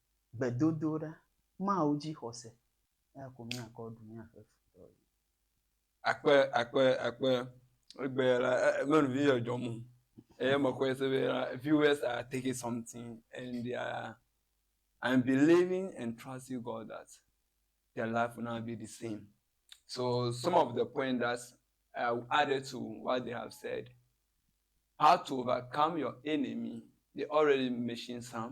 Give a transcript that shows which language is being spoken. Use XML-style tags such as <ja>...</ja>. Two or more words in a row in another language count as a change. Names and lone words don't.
<ee>gbedodoɖa Mawu dzixɔse eya ko míakɔ ɖu míaƒe futɔ. Akpe menuvi dzɔdzɔm.</ee> <en>Viewers are taking something and I'm believing and trusting God that their life will not be the same. So some of the points that I added to what they have said, how to overcome your enemy, they already mentioned some.</en>